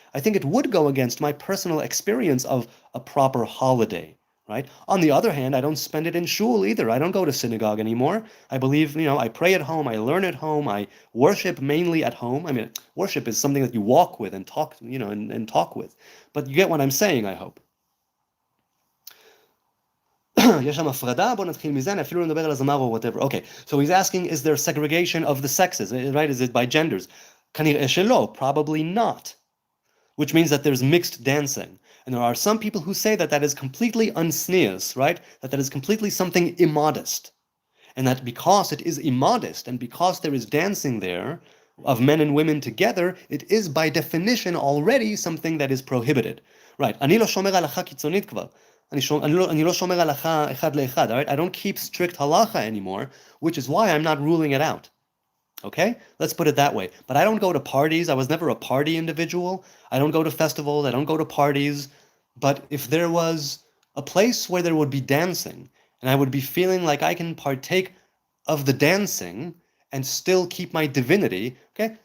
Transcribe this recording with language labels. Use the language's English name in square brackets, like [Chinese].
[English] I think it would go against my personal experience of a proper holiday, right? On the other hand, I don't spend it in shul either. I don't go to synagogue anymore. I believe, I pray at home, I learn at home, I worship mainly at home. I mean, worship is something that you walk with and talk, and talk with. But you get what I'm saying, I hope. [Hebrew] יש שם הפרדה, בוא נתחיל מזה, אפילו נדבר על הזמר [English] or whatever. Okay, so he's asking, is there segregation of the sexes, right? Is it by genders? [Hebrew] כנראה שלא, [English] probably not. Which means that there's mixed dancing. And there are some people who say that that is completely unsneous, right? That is completely something immodest. And that because it is immodest, and because there is dancing there, of men and women together, it is by definition already something that is prohibited. Right, [Hebrew] אני לא שומר הלכה קיצונית כבר. אני לא שומר הלכה אחד לאחד, [English] all right? I don't keep strict halacha anymore, which is why I'm not ruling it out. Okay? Let's put it that way. But I don't go to parties. I was never a party individual. I don't go to festivals. I don't go to parties. But if there was a place where there would be dancing, and I would be feeling like I can partake of the dancing and still keep my divinity, okay?